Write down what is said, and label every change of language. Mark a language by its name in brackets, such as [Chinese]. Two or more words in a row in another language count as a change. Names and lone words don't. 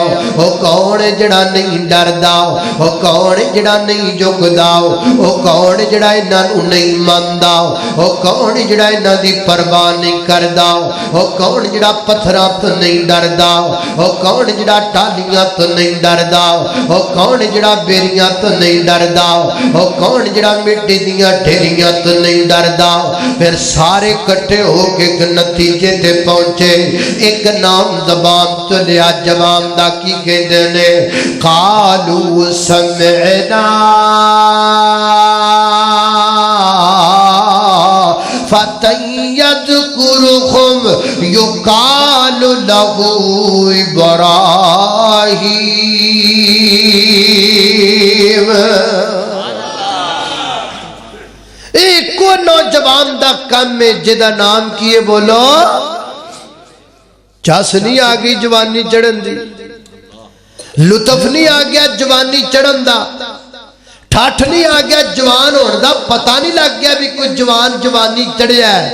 [Punjabi] ਓ ਕੌਣ ਹੈ ਜਿਹੜਾ ਨਹੀਂ ਡਰਦਾ, ਓ ਕੌਣ ਹੈ ਜਿਹੜਾ ਨਹੀਂ ਝੁਕਦਾ, ਓ ਕੌਣ ਹੈ ਜਿਹੜਾ ਇਨ੍ਹਾਂ ਨੂੰ ਨਹੀਂ ਮੰਨਦਾ, ਓ ਕੌਣ ਹੈ ਜਿਹੜਾ ਇਨ੍ਹਾਂ ਦੀ ਪਰਵਾਹ ਨਹੀਂ ਕਰਦਾ, ਓ ਕੌਣ ਜਿਹੜਾ ਪੱਥਰਾਂ ਤੋਂ ਨਹੀਂ ਡਰਦਾ, ਓ ਕੌਣ ਜਿਹੜਾ ਟਾਹਲੀਆਂ ਤੋਂ ਨਹੀਂ ਡਰਦਾ, ਓ ਕੌਣ ਜਿਹੜਾ ਬੇਰੀਆਂ ਤੋਂ ਨਹੀਂ ਡਰਦਾ, ਓ ਕੌਣ ਜਿਹੜਾ ਮਿੱਟੀ ਦੀਆਂ ਢੇਰੀਆਂ ਤੋਂ ਨਹੀਂ ਡਰਦਾ। ਫਿਰ ਸਾਰੇ ਇਕੱਠੇ ਹੋਕੇ ਇਕ ਨਤੀਜੇ ਤੇ ਪਹੁੰਚੇ, ਇਕ ਨਾਮ ਜ਼ਬਾਨ ਤੋਂ ਲਿਆ, ਜਵਾਨ ਦਾ ਕੀ ਕਹਿੰਦੇ ਨੇ, [Arabic] قالوا سمعنا فتى يذكرهم يقال له إبراهيم. [Punjabi] ਇਕ ਨੌਜਵਾਨ ਦਾ ਕੰਮ ਹੈ ਜਿਦਾ ਨਾਮ ਕੀ ਹੈ, ਬੋਲੋ ਚੱਸ ਨਹੀਂ ਆ ਗਈ ਜਵਾਨੀ ਚੜ੍ਹਨ ਦੀ, ਲੁਤਫ਼ ਨਹੀਂ ਆ ਗਿਆ ਜਵਾਨੀ ਚੜ੍ਹਨ ਦਾ, ਠੱਠ ਨਹੀਂ ਆ ਗਿਆ ਜਵਾਨ ਹੋਣ ਦਾ, ਪਤਾ ਨਹੀਂ ਲੱਗ ਗਿਆ ਭੀ ਕੋਈ ਜਵਾਨ ਜਵਾਨੀ ਚੜ੍ਹਿਆ ਹੈ।